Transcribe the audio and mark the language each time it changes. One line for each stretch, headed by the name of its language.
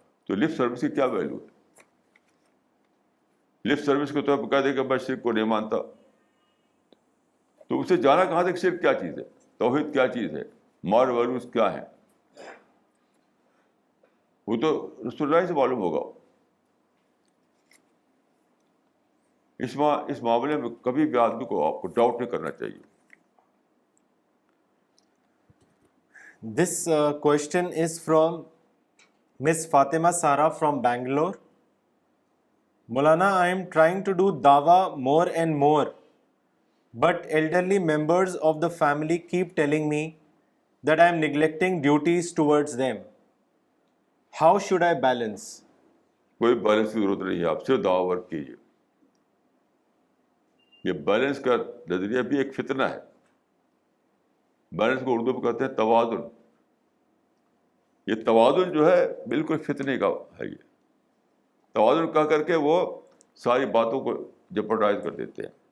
Urdu: تو lip service کی کیا ویلو ہے؟ لپ سروس کو تو آپ کہہ دیں کہ میں شرک کو نہیں مانتا، تو اسے جانا کہاں تک شرک کیا چیز ہے، توحید کیا چیز ہے، مال ویلوز کیا ہیں؟ وہ تو رسول اللہ سے معلوم ہوگا. اس معاملے میں کبھی بھی آدمی کو آپ کو ڈاؤٹ نہیں کرنا چاہیے.
English: This question is from Miss Fatima Sara from Bangalore. Maulana, I am trying to do dawa more and more, but elderly members of the family keep telling me that I am neglecting duties towards them. How should I balance?
Urdu: کوئی balance کی ضرورت نہیں ہے، آپ صرف دعوی work کیجیے. یہ بیلنس کا نظریہ بھی ایک فتنہ ہے. بیلنس کو اردو میں کہتے ہیں توازن. یہ توازن جو ہے بالکل فتنے کا ہے. یہ توازن کہہ کر کے وہ ساری باتوں کو جپرڈائز کر دیتے ہیں.